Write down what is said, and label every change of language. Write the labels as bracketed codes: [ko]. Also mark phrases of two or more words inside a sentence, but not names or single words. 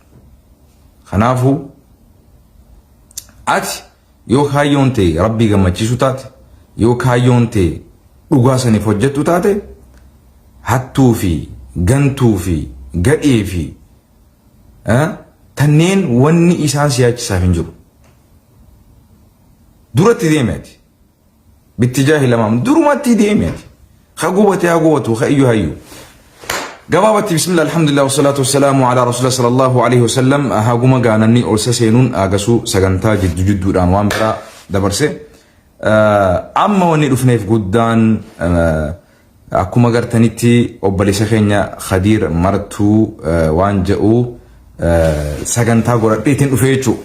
[om] Kanaafuu ati yoo kaayyoon ta'e Rabbii gammachiisu taate yoo kaayyoon ta'e dhugaa saniif hojjettu taate hattuu fi gantuu fi gadhee fi tanneen wanni isaan siyaachisaaf hin jiru. Duratti deemeti bitti jaahilamaan durumatti deemeti haa gubatu haa iyyuu hayyuu. Gabaabatti [ar] بسم الله الحمد لله والصلاة والسلام على رسول الله صلى الله عليه وسلم [om] haguma gaananni olsa seenuun agasuu sagantaa jidduudhaan waan biraa dabarse amma wanni dhufneef guddaan akkuma gartanitti obboleessa keenya Khadiir Martuu waan jedhu sagantaa godhadheetiin dhufe jechuudha.